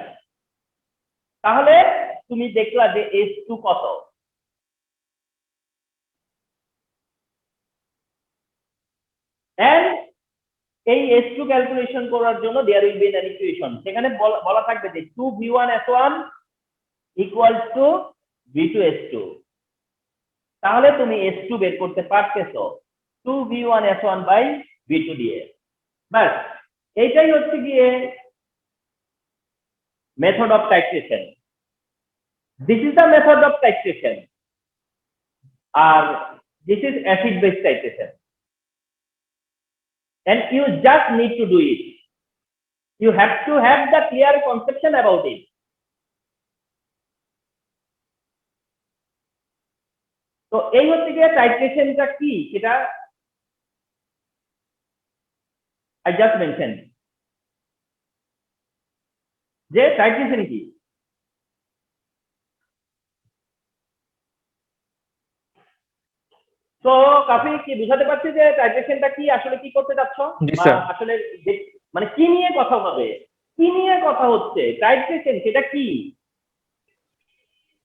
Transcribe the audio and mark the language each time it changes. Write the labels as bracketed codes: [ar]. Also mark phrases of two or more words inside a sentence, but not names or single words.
[bn] তাহলে তুমি দেখলা যে S2 কত। [en] এন্ড [bn] এই S2 ক্যালকুলেশন করার জন্য [en] there will be an equation. [bn] সেখানে বলা থাকবে যে 2V1S1 [en] equals to [bn] V2S2। তাহলে তুমি S2 বের করতে পারতেছো 2V1S1 বাই V2 দিয়ে। বাস এইটাই হচ্ছে গিয়ে [en] method of titration. this is the method of titration, আর this is acid base titration. And you just need to do it. You have to have the clear conception about it. [bn] তো এই হচ্ছে গিয়ে টাইট্রেশনটা কি, সেটা [en] I just mentioned [bn] যে টাইট্রেশন কি। তো কাফি কি বুঝাতে পারছি যে টাইট্রেশনটা কি, আসলে কি করতে যাচ্ছ, আসলে মানে কি নিয়ে কথা হবে, কি নিয়ে কথা হচ্ছে টাইট্রেশন, সেটা কি?